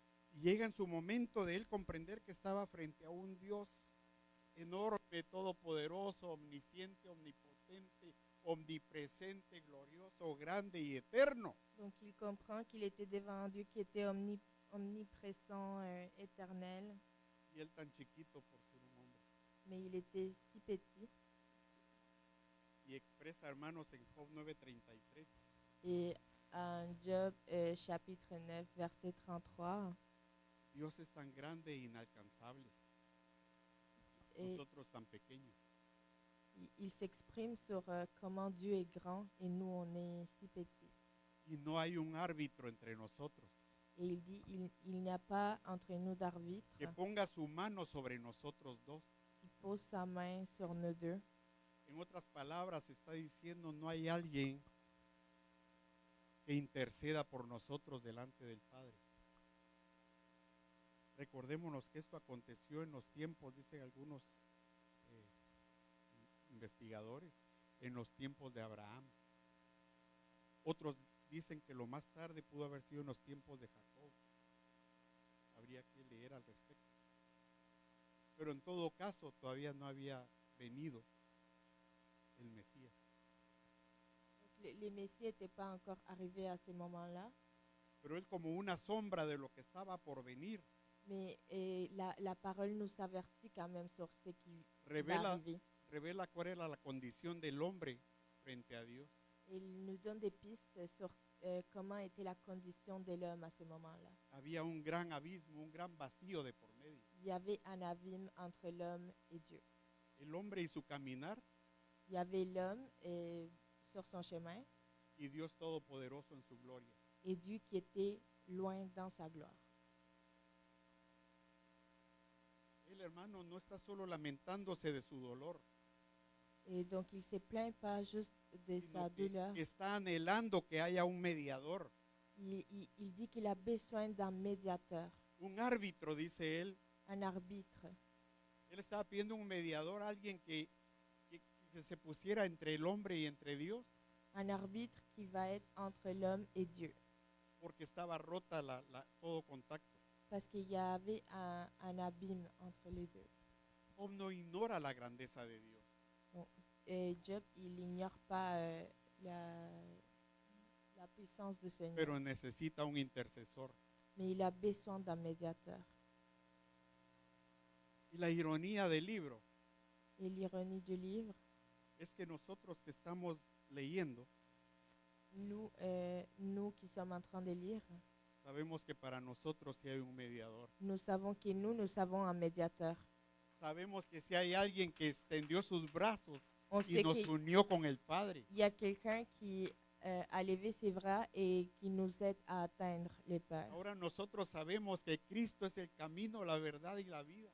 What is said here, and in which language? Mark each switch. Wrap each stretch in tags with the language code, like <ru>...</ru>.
<es>Y llega en su momento de él comprender que estaba frente a un Dios enorme, todopoderoso, omnisciente, omnipotente, omnipresente, glorioso, grande y eterno.</es> <fr>Donc il comprend qu'il était devant un Dieu qui était omniprésent, éternel,</fr> <es>Y él tan chiquito por ser un hombre.</es> <fr>mais il était si petit.</fr> <es>Y expresa, hermanos, en Job 9:33,</es> <fr>Et en Job chapitre 9, verset 33,</fr> <es>Dios es tan grande e inalcanzable,</es> <fr>et</fr> <es>nosotros tan pequeños.</es> <fr>il s'exprime sur comment Dieu est grand et nous on est si petits.</fr> <es>Y no hay un árbitro entre nosotros</es> <fr>Et il dit, il n'y a pas entre nous d'arbitre</fr> <es>que ponga su mano sobre nosotros dos.</es> <fr>qui pose sa main sur nous deux.</fr> <es>En otras palabras, está diciendo, no hay alguien que interceda por nosotros delante del Padre. Recordémonos que esto aconteció en los tiempos, dicen algunos investigadores, en los tiempos de Abraham. Otros dicen que lo más tarde pudo haber sido en los tiempos de Jacob. Habría que leer al respecto. Pero en todo caso, todavía no había venido el Mesías.</es> <fr>Donc, les Messies n'étaient pas encore arrivés à ce moment-là,</fr> <es>Pero él, como una sombra de lo que estaba por venir,</es> <fr>mais la parole nous avertit quand même sur ce qui va</fr> <es>revela,</es> <fr>arriver.</fr> <es>revela cuál era la condición del hombre frente a Dios.</es> <fr>Et il nous donne des pistes sur comment était la condition de l'homme à ce moment-là.</fr> <es>Había un gran abismo, un gran vacío de por medio.</es> <fr>Il y avait un abîme entre l'homme et Dieu.</fr> <es>El hombre y su caminar</es> <fr>Il y avait l'homme sur son chemin</fr> <es>y Dios Todopoderoso en su gloria.</es> <fr>et Dieu qui était loin dans sa gloire.</fr> <es>El hermano no está solo lamentándose de su dolor,</es> <fr>Et donc il ne se plaint pas juste de</fr> <es>sino</es> <fr>sa</fr> <es>que</es> <fr>douleur.</fr> <es>está anhelando que haya un mediador,</es> <fr>Il dit qu'il a besoin d'un médiateur,</fr> <es>un árbitro, dice él.</es> <fr>un arbitre.</fr> <es>Él estaba pidiendo un mediador, alguien que se pusiera entre el hombre y entre Dios,</es> <fr>Un arbitre qui va être entre l'homme et Dieu.</fr> <es>porque estaba rota todo contacto.</es> <fr>Parce qu'il y avait un abîme entre les deux.</fr> <es>Job no ignora la grandeza de Dios.</es> <fr>Donc, et Job, il n'ignore pas la puissance du Seigneur.</fr> <es>Pero necesita un intercesor.</es> <fr>Mais il a besoin d'un médiateur.</fr> <es>Y la ironía del libro</es> <fr>Et l'ironie du livre,</fr> <es>es que nosotros que estamos leyendo,</es> <fr>nous qui sommes en train de lire,</fr> <es>sabemos que para nosotros sí hay un mediador.</es> <fr>nous savons que nous avons un médiateur.</fr> <es>Sabemos que si hay alguien que extendió sus brazos</es> <fr>On</fr> <es>y</es> <fr>sait</fr> <es>nos</es> <fr>qu'il</fr> <es>unió con el Padre.</es> <fr>y a quelqu'un qui a levé ses bras et qui nous aide à atteindre les peurs.</fr> <es>Ahora nosotros sabemos que Cristo es el camino, la verdad y la vida.</es>